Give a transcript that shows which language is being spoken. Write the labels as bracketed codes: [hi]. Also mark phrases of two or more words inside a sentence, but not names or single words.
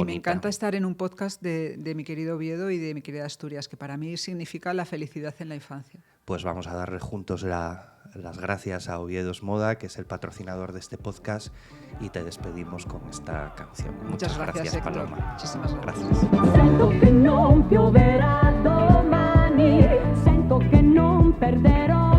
[es] Y me encanta estar en un podcast de mi querido Oviedo y de mi querida Asturias, que para mí significa la felicidad en la infancia. Pues vamos a darle juntos las gracias a Oviedos Moda, que es el patrocinador de este podcast, y te despedimos con esta canción. Muchas gracias, Héctor. Paloma. Muchísimas gracias. [it] Sento che non pioverà domani, sento che non perderò